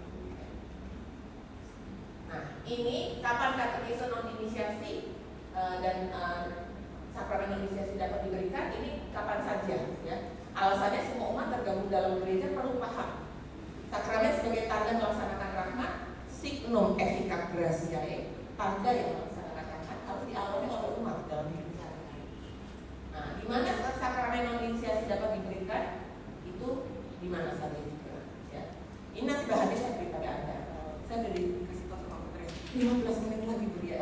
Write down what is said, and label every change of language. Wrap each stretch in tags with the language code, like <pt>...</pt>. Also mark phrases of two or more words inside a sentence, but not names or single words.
<id>Nah ini kapan katekese non inisiasi dan sakramen inisiasi dapat diberikan, ini kapan saja ya. Alasannya semua umat tergabung dalam gereja perlu paham sakramen sebagai tanda melaksanakan rahmat,</id> <la>signum efficacia gratiae,</la> <id>tanda yang melaksanakan rahmat harus dialami oleh umat dalam hidup sehari-hari. Nah, di mana sakramen non inisiasi dapat diberikan itu di mana saja juga ya. Ini nanti bahannya saya beri pada Anda. Saya sudah dikasih tahu sama Putri 15 menit lagi Bu ya.</id>